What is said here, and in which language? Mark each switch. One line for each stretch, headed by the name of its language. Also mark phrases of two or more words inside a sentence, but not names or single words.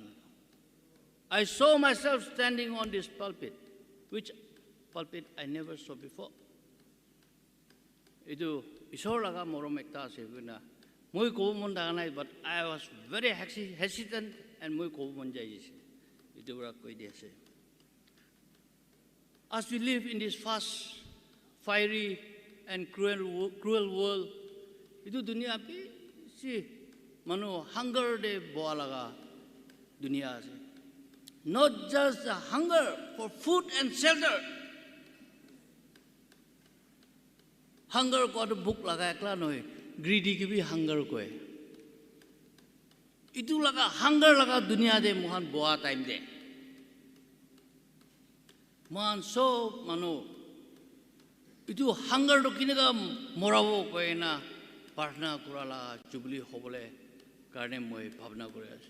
English: I saw myself standing on this pulpit, which pulpit I never saw before.
Naga Pidgin: Itu isor laga morom ekta ase guna. Moi ko mon daganai,
English: but I was very hesitant and
Naga Pidgin: moi ko mon jai ase. Itu ra koi di ase.
English: As we live in this fast fiery and cruel world.
Naga Pidgin: Itu dunia api si manu hunger de boa laga dunia ase.
English: Not just the hunger for food and shelter.
Naga Pidgin: Hunger ko to book laga ekla noy. Greedy ki bhi hunger ko hai. Itu laga hunger laga dunia de mohan boa time de. Mohan so manu itu hunger to kinaga moravo ko na partner kurala Jubilee hobole karne moi bhavna kore ase.